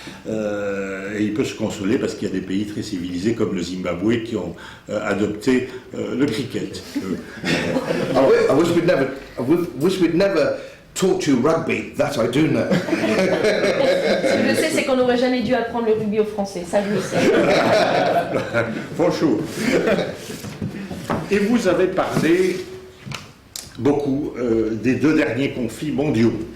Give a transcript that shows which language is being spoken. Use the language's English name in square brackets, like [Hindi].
[French] Et il peut se consoler parce qu'il y a des pays très civilisés comme le Zimbabwe qui ont adopté le cricket. [English] I wish we'd never taught you rugby. That I do know. [French] Ce que je sais, c'est qu'on n'aurait jamais dû apprendre le rugby aux Français. Ça, je le sais. [English] For sure. [French] Et vous avez parlé beaucoup des 2 derniers conflits mondiaux.